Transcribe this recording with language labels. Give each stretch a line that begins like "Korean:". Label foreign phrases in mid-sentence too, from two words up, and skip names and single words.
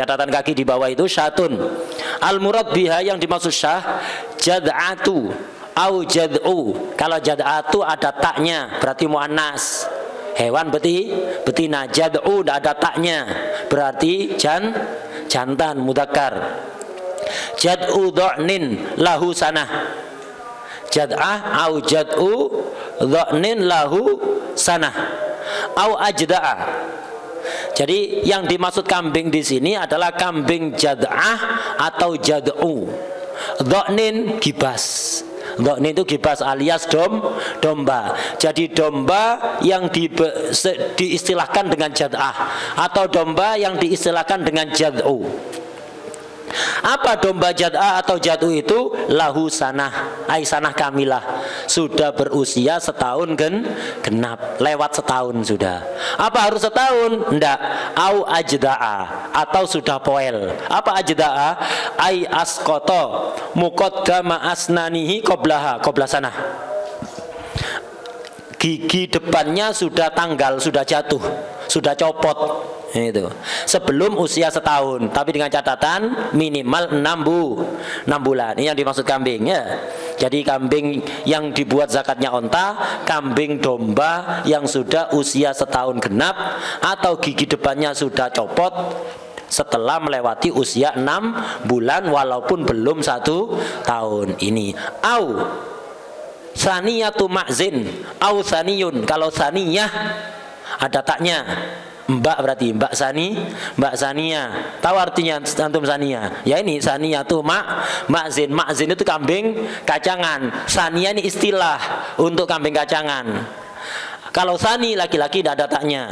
Indonesian: Catatan kaki di bawah itu syatun.
Arabic: المراد بها,
Indonesian: yang dimaksud
Arabic: شاة جذعة أو جذع.
Indonesian: Kalau jad'atu ada taknya berarti muannas, hewan betina. Jad'u tidak ada taknya berarti jantan mudzakkar.
Arabic: جذع ضأن له سنة. جذعة أو جذع ضأن له سنة أو أجذع.
Indonesian: Jadi yang dimaksud kambing di sini adalah kambing jad'ah atau jad'u. Dha'nin gibas. Dha'nin itu gibas alias domba. Jadi domba yang diistilahkan dengan jad'ah, atau domba yang diistilahkan dengan jad'u. Apa domba jad'ah atau jad'u itu?
Arabic: له سنة، أي سنة كاملة,
Indonesian: sudah berusia 1 tahun genap, lewat 1 tahun sudah. Apa harus 1 tahun? Enggak.
Arabic: أو أجذع,
Indonesian: atau sudah poel. Apa ajda'a?
Arabic: أي أسقط مقدم أسنانه قبل سنة.
Indonesian: Gigi depannya sudah tanggal, sudah jatuh, sudah copot itu sebelum usia 1 tahun, tapi dengan catatan minimal 6 bulan. Ini yang dimaksud kambing ya. Jadi kambing yang dibuat zakatnya onta, kambing domba yang sudah usia 1 tahun genap atau gigi depannya sudah copot setelah melewati usia 6 bulan walaupun belum 1 tahun. Ini
Arabic: أو ثنية معز أو ثني.
Indonesian: Kalau saniyah ada taknya, mbak berarti mbak Sania. Tahu artinya antum Sania? Ya ini Sania tuh ma'zin. Ma'zin itu kambing kacangan. Sania ini istilah untuk kambing kacangan. Kalau sani laki-laki tidak ada taknya.